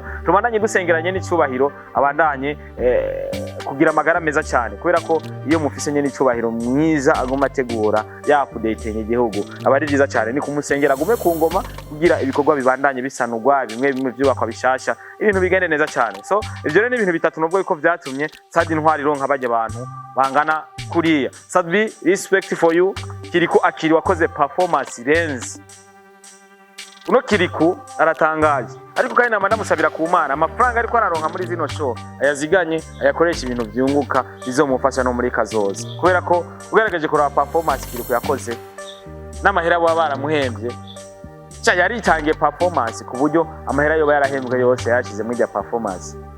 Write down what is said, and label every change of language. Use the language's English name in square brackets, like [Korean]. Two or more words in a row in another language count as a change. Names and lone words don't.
[Rundi] Tubandanye dusengeranye n'icubahiro abandanye kugira amagara meza cyane, kubera ko iyo mufise nyene icubahiro mwiza agoma ategura ya update igihugu abari byiza cyane, ni kumusengera gume ku ngoma kugira ibikorwa bibandanye bisanurwa, bimwe byubakwa bishasha, ibintu bigende neza cyane. So ivyo rero ni ibintu bitatu nubwo yuko vyatumye stade Intwari ronka baje abantu bangana kuriya. Sadbi, [English] respect for you. [Rundi] Kiriku akiri wakoze performance irenze. Uno Kiriku aratangaje, ariko kandi namanda musabira ku Mana amafaranga ariko araronka muri zino show ayaziganye ayakoresha ibintu byunguka bizomufasha no muri kazoza, kubera ko ugerageje kuraba performance Kiriku yakoze n'amahera baba baramuhembye cya yaritangiye performance ku buryo amahera yo yarahembwe yose yashize muri ya performance.